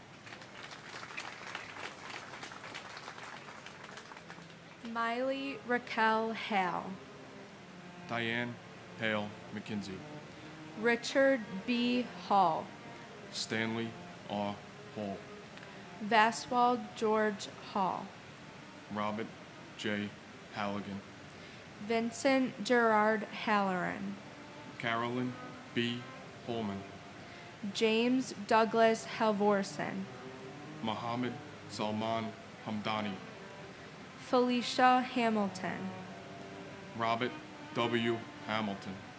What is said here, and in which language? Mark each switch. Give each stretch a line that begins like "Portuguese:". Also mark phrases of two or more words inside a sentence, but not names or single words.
English: Miley Raquel Hale. Diane Hale McKinsey. Richard B. Hall. Stanley R. Hall. Vaswald George Hall. Robert J. Halligan. Vincent Gerard Halloran. Carolyn B. Holman. James Douglas Halvorsen. Mohammed Salman Hamdani. Felicia Hamilton. Robert W. Hamilton.